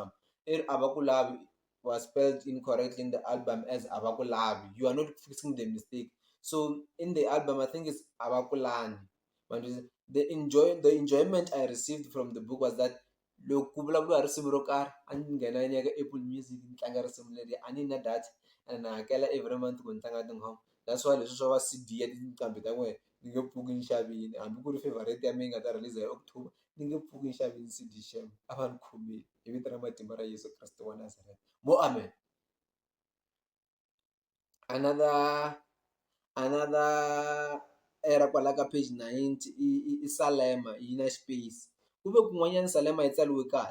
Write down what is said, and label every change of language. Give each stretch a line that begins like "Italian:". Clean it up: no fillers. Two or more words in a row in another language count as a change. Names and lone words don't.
English: I ri avakulavi was spelled incorrectly in the album as avakulavi. You are not fixing the mistake. So in the album I think it's avakulani. But the enjoyment I received from the book was that
Tsonga: loko ku vulavuriwa hi risimu ro karhi a ni nghena ni ya ka Apple Music ni tlanga risimu leri a ni na data and na hakela
English: every month
Tsonga: ku ni tlanga tinghoma.
English: That's why
Tsonga: leswi swa va CD ya tinqambi ta n'wehe ni nge pfuki ni xavini hambi ku ri favorite ya mina yi nga ta release hi October ni nge pfuki ni xavini CD xexo. A va ni khomeli hi vito ra matimba ra Yesu Kreste wa Nazareth. Mo amen. Another era kwala ka page 90 i Salema yi na space ku ve kun'wanyana Salema yi tsaliwe kahle.